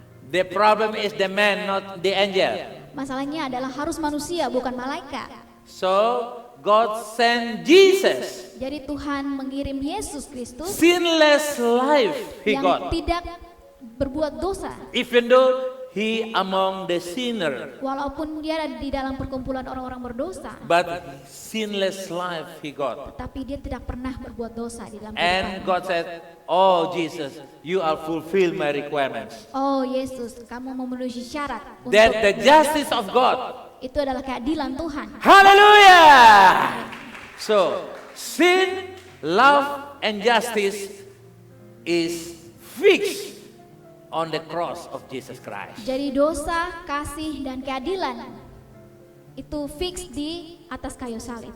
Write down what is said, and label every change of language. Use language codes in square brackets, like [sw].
[en] The problem is the man, not the angel. [id] Masalahnya adalah harus manusia, bukan malaikat. [en] So God sent Jesus. [id] Jadi Tuhan mengirim Yesus Kristus [en] Sinless life he [id] yang [en] got. [id] tidak berbuat dosa. [en] Even though he among the sinner. [id] Walaupun dia ada di dalam perkumpulan orang-orang berdosa, [en] But sinless life he got. [id] tapi dia tidak pernah berbuat dosa di dalam [en] And God said, oh Jesus, you are fulfill my requirements. [id] Oh Yesus, kamu memenuhi syarat untuk [en] That the justice of God. [id] itu adalah keadilan Tuhan. [en] Hallelujah! So, sin, love, and justice is fixed on the cross of Jesus Christ. [id] Jadi dosa, kasih, dan keadilan itu fix di atas kayu salib.